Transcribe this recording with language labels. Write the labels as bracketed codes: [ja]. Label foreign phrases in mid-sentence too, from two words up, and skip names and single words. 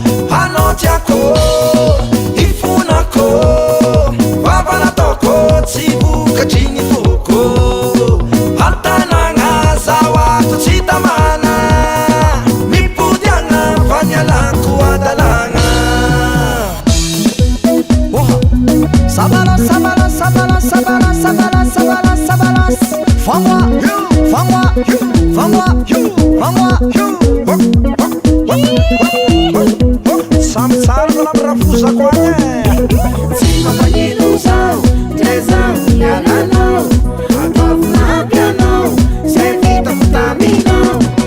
[mg] Anao tiako, ifonako, vava nataoko, tsy vokatry ny foko. An-tanàna zaho ato tsy tamana, mipody ana fa ny anako adalana. Oh, sabala, sabala, sabala, sabala, sabala, sabala, sabala. [es] Vamos, vamos, vamos, vamos. [mg] Samy tsara na raha fozako any e. Tsy mampagnino zao, ndre zao ny alanao. Ataovy manampy anao, zay vitako taminao.